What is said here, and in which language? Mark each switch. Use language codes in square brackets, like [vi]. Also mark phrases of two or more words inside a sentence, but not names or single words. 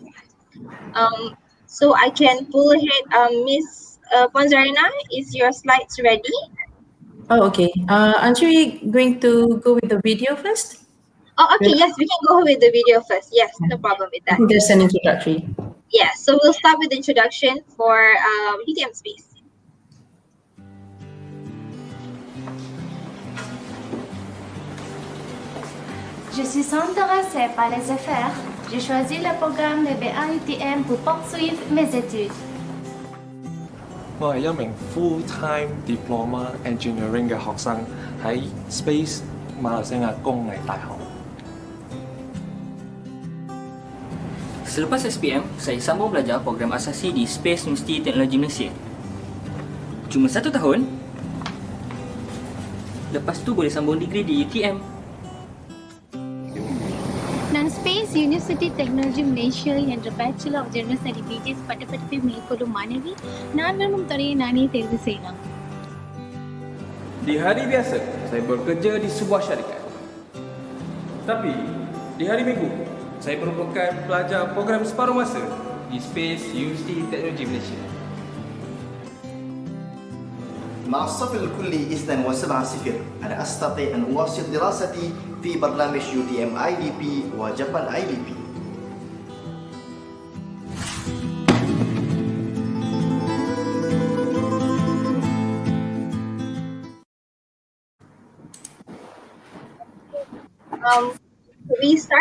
[en] So I can pull ahead. Miss Puan Zarina, is your slides ready? Oh, okay. Aren't we going to go with the video first? Oh, okay. Yes, we can go with the video first. Yes, no problem with I that. think there's an introductory. Yeah, so we'll start with the introduction for UTMSPACE. [fr] Je suis intéressée par les affaires. J'ai choisi le programme de BAUTM pour poursuivre mes études. [yue] 我係一名 [en] full-time diploma engineering [yue] 嘅學生，喺 Space 馬來西亞工藝大學。 [ms] Selepas SPM, saya sambung belajar program asasi di Space Universiti Teknologi Malaysia. Cuma 1 tahun, lepas tu boleh sambung degree di UTM. [ta] நான் ஸ்பேஸ் யூனிவர்சிட்டி டெக்னாலஜி மலேசியா என்ற [en] Bachelor of General Certificates [ta] பட்டப்படிப்பை மேற்கொள்ளும் மாணவி நான் விரும்பும் துறையை நானே தேர்வு செய்யலாம். [ms] Di hari biasa, saya bekerja di sebuah syarikat. Tapi, di hari minggu, saya merupakan pelajar program separuh masa di Space University Teknologi Malaysia. [ar] مع الصف الكلي 2.7 أنا أستطيع أن أواصل دراستي في برنامج UTM IDP وجابان IDP. [en] We start.